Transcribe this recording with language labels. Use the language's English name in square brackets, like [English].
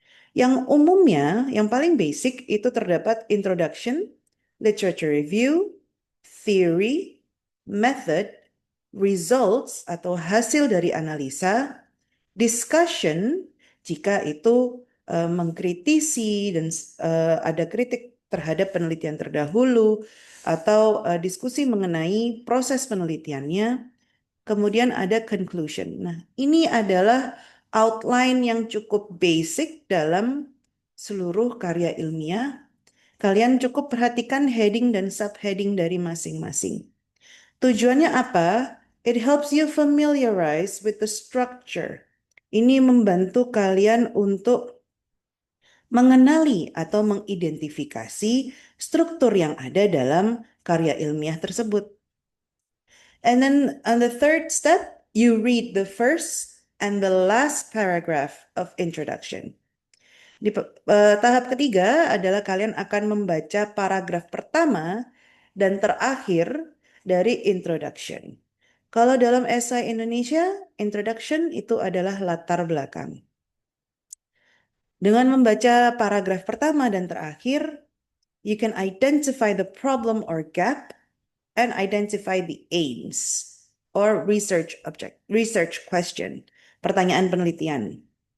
[Indonesian] Yang umumnya, yang paling basic itu terdapat introduction, literature review, theory, method, results atau hasil dari analisa, discussion jika itu mengkritisi dan ada kritik terhadap penelitian terdahulu atau diskusi mengenai proses penelitiannya. Kemudian ada conclusion. Nah, ini adalah outline yang cukup basic dalam seluruh karya ilmiah. Kalian cukup perhatikan heading dan subheading dari masing-masing. Tujuannya apa? [English] It helps you familiarize with the structure. [Indonesian] Ini membantu kalian untuk mengenali atau mengidentifikasi struktur yang ada dalam karya ilmiah tersebut. [English] And then on the third step, you read the first and the last paragraph of introduction. [Indonesian] Di tahap ketiga adalah kalian akan membaca paragraf pertama dan terakhir dari introduction. Kalau dalam esai Indonesia, introduction itu adalah latar belakang. Dengan membaca paragraf pertama dan terakhir, [English] you can identify the problem or gap and identify the aims or research question, [Indonesian] pertanyaan penelitian.